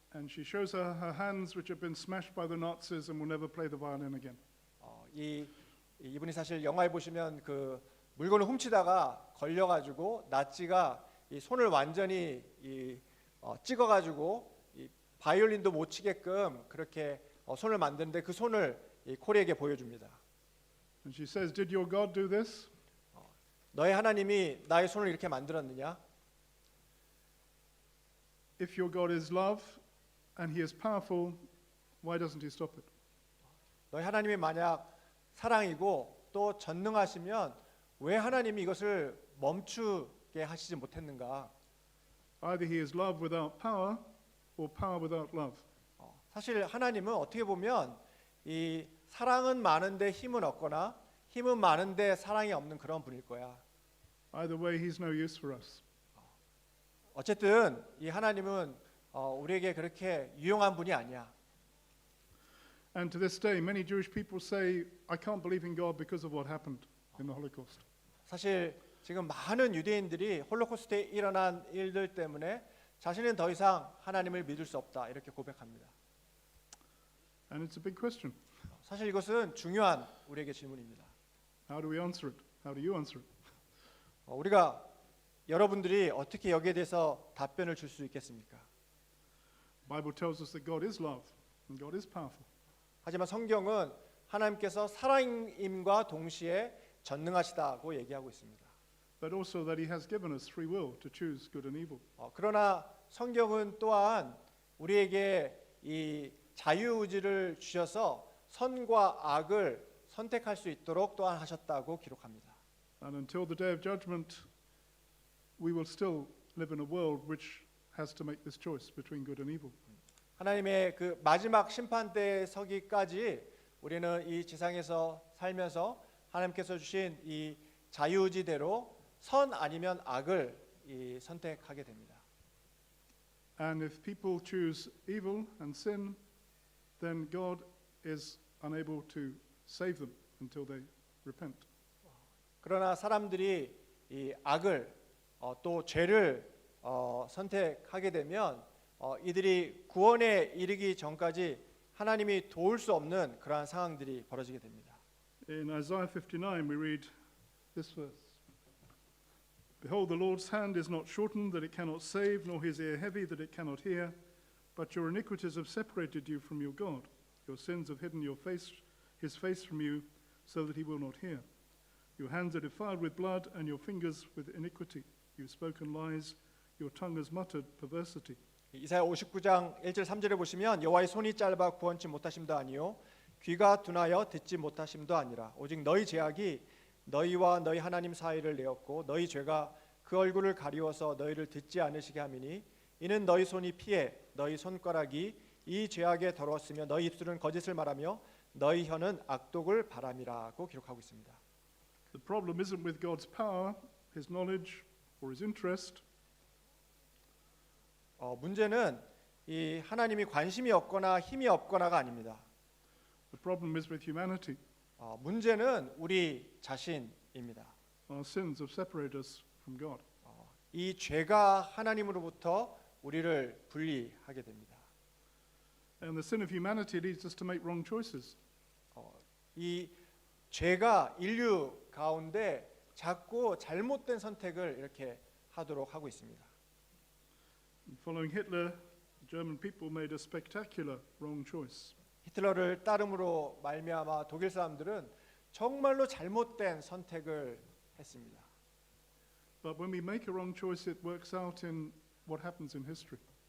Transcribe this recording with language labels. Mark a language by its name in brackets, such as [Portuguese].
[English] And she shows her hands, which have been smashed by the Nazis and will never play the violin again. [Korean] 이분이 사실 영화에 보시면 그 물건을 훔치다가 걸려가지고 나치가 이 손을 완전히 찍어가지고 이 바이올린도 못 치게끔 그렇게 손을 만드는데 그 손을 이 코리에게 보여줍니다. [English] And she says, "Did your God do this?" [Korean] 너의 하나님이 나의 손을 이렇게 만들었느냐? [English] If your God is love and he is powerful, why doesn't he stop it? [Korean] 너희 하나님이 만약 사랑이고 또 전능하시면 왜 하나님이 이것을 멈추게 하시지 못했는가? [English] Either he is love without power or power without love. [Korean] 사실 하나님은 어떻게 보면 이 사랑은 많은데 힘은 없거나 힘은 많은데 사랑이 없는 그런 분일 거야. [English] Either way, he's no use for us. [Korean] 어쨌든 이 하나님은 우리에게 그렇게 유용한 분이 아니야. [English] And to this day, many Jewish people say, "I can't believe in God because of what happened in the Holocaust." [Korean] 사실 지금 많은 유대인들이 홀로코스트에 일어난 일들 때문에 자신은 더 이상 하나님을 믿을 수 없다 이렇게 고백합니다. [English] And it's a big question. [Korean] 사실 이것은 중요한 우리에게 질문입니다. [English] How do we answer it? How do you answer it? [Korean] 우리가 여러분들이 어떻게 여기에 대해서 답변을 줄 수 있겠습니까? [English] The Bible tells us that God is love and God is powerful. [Korean] 하지만 성경은 하나님께서 사랑임과 동시에 전능하시다고 얘기하고 있습니다. [English] But also that He has given us free will to choose good and evil. [Korean] 그러나 성경은 또한 우리에게 이 자유의지를 주셔서 선과 악을 선택할 수 있도록 또한 하셨다고 기록합니다. [English] And until the day of judgment, we will still live in a world which has to make this choice between good and evil. [Korean] 하나님의 그 마지막 심판 때에 서기까지 우리는 이 지상에서 살면서 하나님께서 주신 이 자유의지대로 선 아니면 악을 선택하게 됩니다. [English] And if people choose evil and sin, then God is unable to save them until they repent. [Korean] 그러나 사람들이 이 악을 또 죄를 선택하게 되면 이들이 구원에 이르기 전까지 하나님이 도울 수 없는 그러한 상황들이 벌어지게 됩니다. [English] In Isaiah 59 we read this verse. Behold, the Lord's hand is not shortened that it cannot save, nor his ear heavy that it cannot hear. But your iniquities have separated you from your God. Your sins have hidden his face from you, so that he will not hear. Your hands are defiled with blood, and your fingers with iniquity. You've spoken lies, your tongue has muttered perversity. [Korean] 이사야 59장 1절 3절에 보시면 여호와의 손이 짧아 구원치 못하심도 아니요 귀가 둔하여 듣지 못하심도 아니라 오직 너희 죄악이 너희와 너희 하나님 사이를 내었고 너희 죄가 그 얼굴을 가리워서 너희를 듣지 않으시게 함이니 이는 너희 손이 피해 너희 손가락이 이 죄악에 더러웠으며 너희 입술은 거짓을 말하며 너희 혀는 악독을 바람이라고 기록하고 있습니다. [English] The problem isn't with God's power, his knowledge, or his interest. [Korean] 문제는 이 하나님이 관심이 없거나 힘이 없거나가 아닙니다. [English] The problem is with humanity. [Korean] 문제는 우리 자신입니다. [English] Our sins have separated us from God. [Korean] 이 죄가 하나님으로부터 우리를 분리하게 됩니다. [English] And the sin of humanity leads us to make wrong choices. [Korean] 이 죄가 인류 가운데 자꾸 잘못된 선택을 이렇게 하도록 하고 있습니다. [English] Following Hitler, the German people made a spectacular wrong choice. [Korean] 히틀러를 따름으로 말미암아 독일 사람들은 정말로 잘못된 선택을 했습니다. [English] But when we make a wrong choice, it works out in what happens in history.